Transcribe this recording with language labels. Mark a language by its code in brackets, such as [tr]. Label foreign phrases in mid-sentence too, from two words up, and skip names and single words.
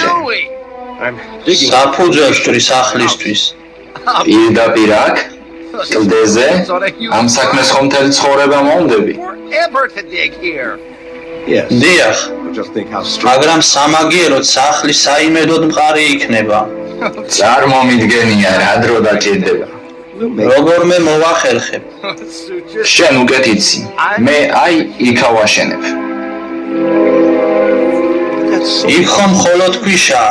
[en] doing? I'm digging. [ka] საფუძველს ვტრის სახლისთვის. პირდაპირ აქ, კლდეზე, [en] on a huge [ka] ამ საქმეს ხომ მთელი ცხოვრება მომდები. [en] forever to dig here. Yes. [ka] დიახ, მაგრამ სამაგიეროდ სახლი საიმედოდ მყარი იქნება. წარმომიდგენია რა დრო დაჭირდება. როგორმე მოვახერხებ. შენ უკეთ იცი. მე აი იქა ვაშენებ. იქ ხომ მხოლოდ ქვიშაა.